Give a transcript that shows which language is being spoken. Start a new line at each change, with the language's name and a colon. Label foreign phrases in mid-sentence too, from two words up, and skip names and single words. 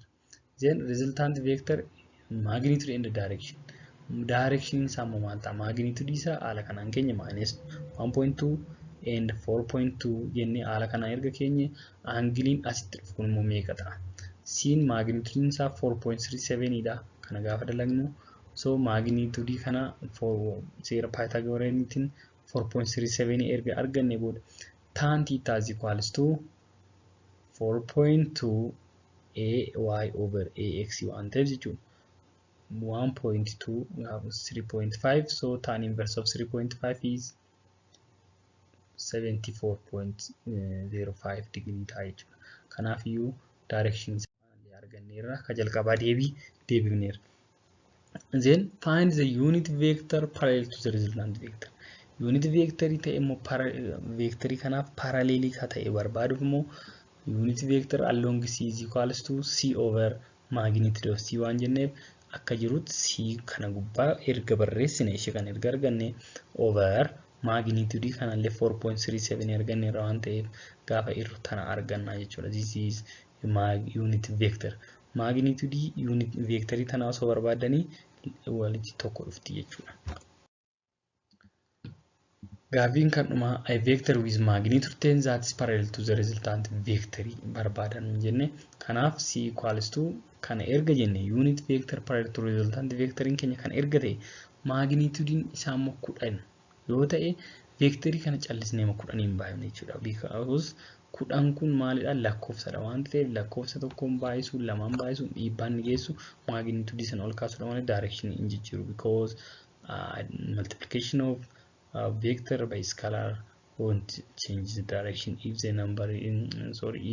English: Then resultant vector magnitude and direction.
Oromo: Direction isaa immoo maal ta'a? Magnitude isaa haala kanaan keenya
English: minus 1.2 and 4.2
Oromo: jennee haala kanaan erga keenya angiliin asitti dhufu kun immoo meeqa ta'a? Siin magnitude isaa 4.37 dha. Kana gaafa dalagnu
English: so magnitude
Oromo: kana seera Pythagoreaniitiin 4.37 erga arganne booda
English: tan theta is equals to 4.2 ay over ax
Oromo: waan ta'eef jechuudha.
English: 1.2 we have 3.5, so tan inverse of 3.5 is 74.05 degree
Oromo: ta'a jechuudha. Kanaaf iyyuu direction isaa arganneerra ka jalqabaa deebifneerra.
English: Then find the unit vector parallel to the resultant vector. Unit vector
Oromo: ta'e immoo vector kanaaf parallel ka ta'e barbaaduuf immoo
English: unit vector along C is equals to C over magnitude of C
Oromo: waan jenneef akka jirutti C kana gubbaa erga barreessine ishee kan erga arganne
English: over magnitude
Oromo: kanallee 4.37 arganne waan ta'eef gaafa irra tana arganna jechuudha.
English: This is unit vector. Magnitude unit vector
Oromo: tana osoo barbaadanii walitti tokko dhufti jechuudha. Gaaffiin kan dhuma
English: a vector with magnitude 10 that is parallel to the resultant vector
Oromo: barbaadan jenne. Kanaaf C equals to kana erga jenne
English: unit vector parallel to resultant vector
Oromo: keenya kan erga ta'e magnitude isaa immoo 10 yoo ta'e vector kana callisnee 10 hin baay'ifne jechuudha. Because 10 kun maalidha? Lakkoofsadha waan ta'eef lakkoofsa tokkoon baay'isuun lamaan baay'isuun dhiibbaan ni geessu magnitude sana ol kaasuudha malee direction hin jijjiiru.
English: Because multiplication of vector by scalar won't change the direction if the number if